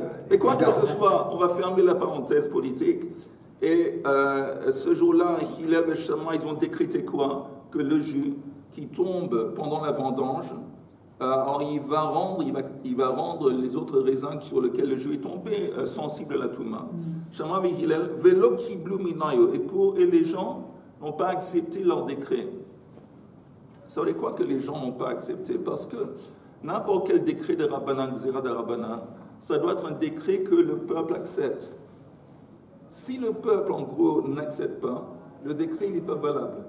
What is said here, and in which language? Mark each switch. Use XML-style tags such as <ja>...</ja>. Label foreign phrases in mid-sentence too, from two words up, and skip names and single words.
<fr>Mais quoi que ce soit, on va fermer la parenthèse politique. Et ce jour-là, Hillel et Shammai, ils ont décrété quoi? Que le jus qui tombe pendant la vendange, alors il va rendre les autres raisins sur lesquels le jus est tombé sensibles à la touma. Shammai et Hillel,</fr> <he>ולא קיבלו מינייהו,</he> <fr>et les gens n'ont pas accepté leur décret. Ça veut dire quoi que les gens n'ont pas accepté? Parce que n'importe quel décret de Rabbanan, Gzera de Rabbanan, ça doit être un décret que le peuple accepte. Si le peuple, en gros, n'accepte pas, le décret n'est pas valable.</fr>